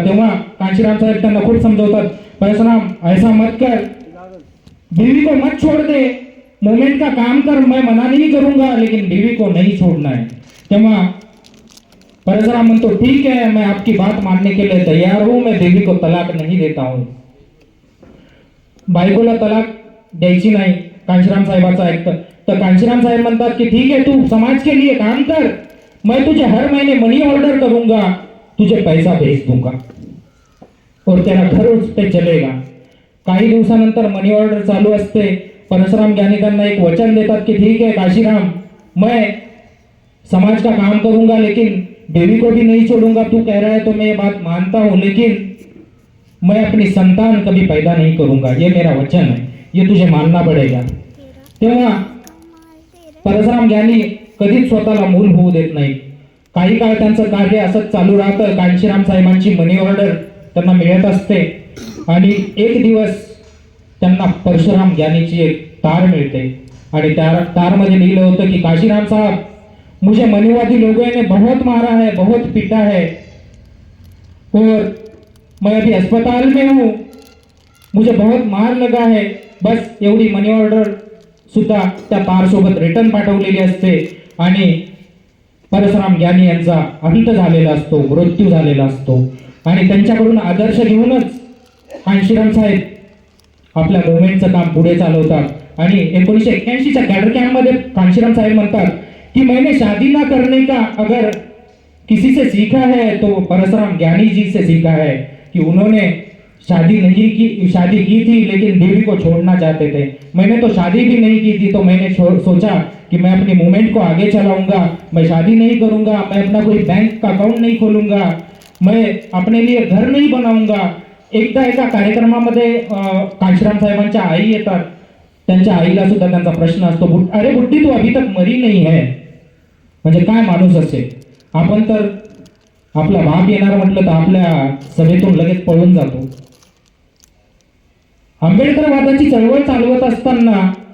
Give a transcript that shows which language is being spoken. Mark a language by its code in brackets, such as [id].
[mr] तेव्हा काशीराम साहेब त्यांना खूप समजवतात, [hi] परशुराम ऐसा मत कर, बीवी को मत छोड़ दे, मूवमेंट का काम कर, मैं मना नहीं करूंगा लेकिन बीवी को नहीं छोड़ना है. [mr] तेव्हा परशुराम म्हणतो [hi] ठीक है, मैं आपकी बात मानने के लिए तैयार हूं, मैं बीवी को तलाक नहीं देता हूं. [mr] बायकोला तलाक द्यायची नाही, कांशीराम साहेबाचं ऐकतं. तर कांशीराम साहेब म्हणतात की [hi] ठीक है, तू समाज के लिए काम कर, मैं तुझे हर महीने मनी ऑर्डर करूंगा, तुझे पैसा भेज दूंगा और तेरा घर उस पे चलेगा. [mr] काही दिवसानंतर मनी ऑर्डर चालू असते. परशुराम ज्ञानी त्यांना एक वचन देतात की [hi] ठीक है काशीराम, मैं समाज का काम करूंगा लेकिन बीवी को भी नहीं छोड़ूंगा, तू कह रहा है तो मैं ये बात मानता हूं, लेकिन मैं अपनी संतान कभी पैदा नहीं करूंगा, ये मेरा वचन है, ये तुझे मानना पड़ेगा. [mr] तेव्हा परशुराम ज्ञानी कधीच स्वतःला मूल होऊ देत नाही. काही काळ त्यांचं कार्य असंच चालू राहतं. कांशीराम साहेबांची मनी ऑर्डर त्यांना मिळत असते आणि एक दिवस त्यांना परशुराम ज्ञानीची एक तार मिळते आणि त्या तारमध्ये लिहिलं होतं की [hi] काशीराम साहब, मुझे मनीवादी लोगों ने बहुत मारा है, बहुत पीटा है और मैं अभी अस्पताल में हूँ, मुझे बहुत मार लगा है. [mr] बस एवढी मनी ऑर्डर सुद्धा त्या तार सोबत रिटर्न पाठवलेली असते आणि परशुराम ज्ञानी यांचा अंत झालेला असतो, मृत्यू झालेला असतो. आणि त्यांच्याकडून आदर्श घेऊनच कांशीराम साहेब आपल्या मुवमेंटचं काम पुढे चालवतात आणि 1981च्या कॅडर कॅम्प मध्ये कांशीराम साहेब म्हणतात कि [hi] मैंने शादी ना करने का अगर किसी से सीखा है तो परशुराम ज्ञानी जी से सीखा है कि उन्होंने शादी की थी लेकिन बीवी को छोड़ना चाहते थे. मैंने तो शादी भी नहीं की थी, तो मैंने सोचा कि मैं अपनी मूवमेंट को आगे चलाऊंगा, मैं शादी नहीं करूंगा, मैं अपना कोई बैंक का अकाउंट नहीं खोलूंगा, मैं अपने लिए घर नहीं बनाऊंगा. [mr] एकदा एका कार्यक्रमामध्ये कांशीराम साहेबांच्या आई येतात. त्यांच्या आईला सुद्धा त्यांचा प्रश्न असतो, [hi] अरे बुड्ढी तू अभी तक मरी नहीं है. [mr] म्हणजे काय माणूस असेल. आपण तर आपला बाप येणार म्हटलं तर आपल्या सभेतून लगेच पळून जातो. आंबेडकरवादाची चळवळ चालवत असताना